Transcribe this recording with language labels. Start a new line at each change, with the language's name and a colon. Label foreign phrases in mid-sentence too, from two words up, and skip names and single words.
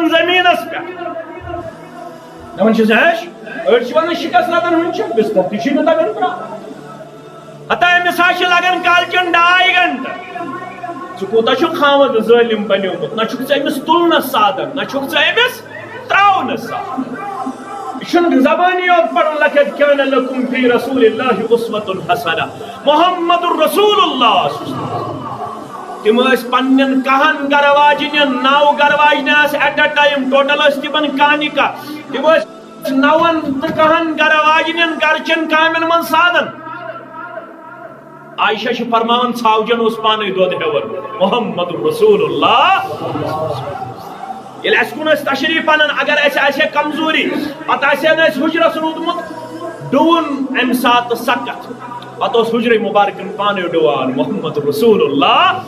Kashmiri: زٔمیٖنس پٮ۪ٹھ دپان چھِس ہیٚچھ أڑۍ چھِ ونان شِکس لگان ہُنٛد چھِ بستر تہِ چھُے نہٕ تگان تراوُن ہتا أمِس حظ چھِ لگان کالچن 2.5 گنٹہٕ ژٕ کوٗتاہ چھُکھ خاوند ظٲلِم بنیومُت نہ چھُکھ ژٕ أمِس تُلنس سادن نہ چھُکھ ژٕ أمِس تراونس سادن یہِ چھُنہٕ زبٲنی یوت پرُن
Arabic: لقد كان لكم في رسول الله اسوة حسنة
Kashmiri: محمد رسول اللہ تم ٲسۍ پننٮ۪ن کہن گرٕ واجنٮ۪ن 9 گرٕ واجنہِ آسہٕ
English: at a time
Kashmiri: ٹوٹل ٲسۍ تِمن کہنہِ کہہ تم ٲسۍ 9 تہٕ کہن گرٕ واجنٮ۪ن گرچٮ۪ن کامٮ۪ن منٛز سادن عائشہ چھِ فرماوان ژھاوجن اوس پانے دۄد ہیوان محمد رسول اللہ ییٚلہِ اَسہِ کُن ٲسۍ تشریٖف انان اگر اَسہِ آسہِ ہے کمزوری پتہٕ آسہِ ہا نہٕ اَسہِ حُجرس روٗدمُت ڈوُن امہِ ساتہٕ سکت پتہٕ اوس حُجرے مُبارکن پانے ڈُوان محمد رسول اللہ